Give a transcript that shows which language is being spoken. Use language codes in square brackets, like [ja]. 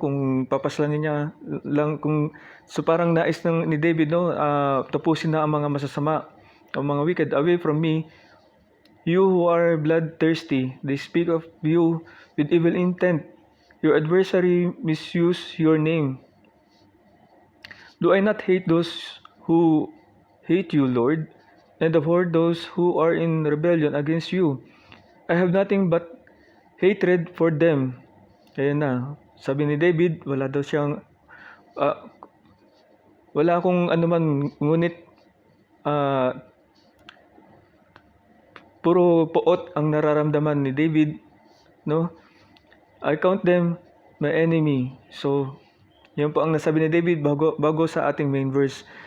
[tl] Kung papaslanin niya lang, kung so parang nais ni David, no, tapusin na ang mga masasama, ang mga wicked [en] away from me. You who are bloodthirsty, they speak of you with evil intent. Your adversary misuse your name. Do I not hate those who hate you, Lord, and abhor those who are in rebellion against you? I have nothing but hatred for them. [tl] Ayan na. Sabi ni David, wala daw siyang, wala akong anuman, ngunit puro poot ang nararamdaman ni David, no? [en] I count them my enemy. [tl] So, yan po ang nasabi ni David bago sa ating main verse.